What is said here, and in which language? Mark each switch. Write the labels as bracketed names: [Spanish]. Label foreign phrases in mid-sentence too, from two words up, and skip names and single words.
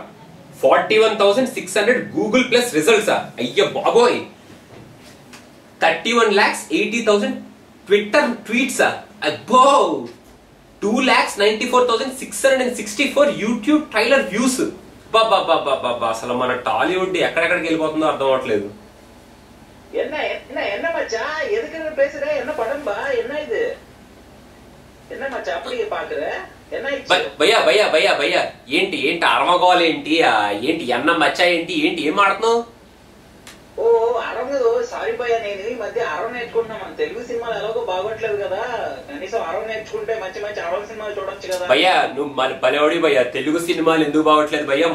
[Telugu] 41,600 [English] Google Plus results [Telugu] అయ్య బాబోయ్. 31,80,000 [English] Twitter tweets [Telugu] అబ్బో. [English] 2,94,664 YouTube trailer views. [Telugu] బాబా అసలు మన టాలీవుడ్ ఎక్కడెక్కడికి వెళ్ళిపోతుందో అర్థం అవట్లేదు. [Tamil] என்ன மச்சா எதுக்கு பேசுற? என்ன படம்பா? என்ன இது? என்ன மச்சா அப்படி பாக்குற? என்ன [Telugu] భయ్యా భయ్యా భయ్యా భయ్యా ఏంటి ఏంటి అరవగోలు ఏంటి ఏంటి [Tamil] என்ன மச்சா [Telugu] ఏంటి ఏంటి ఏం ఆడుతున్నావు? ఓ అరవదు. సారీ భయ్యా, నేను ఈ మధ్య అరవ నేర్చుకుంటున్నా. మన తెలుగు సినిమాలు ఎలాగో బాగోట్లేదు కదా, కనీసం అరవ నేర్చుకుంటే మంచి మంచి అరవ సినిమాలు చూడొచ్చు కదా. భయ్యా నువ్వు భలేవాడి భయ్యా. తెలుగు సినిమాలు ఎందుకు బాగోట్లేదు భయ్యా?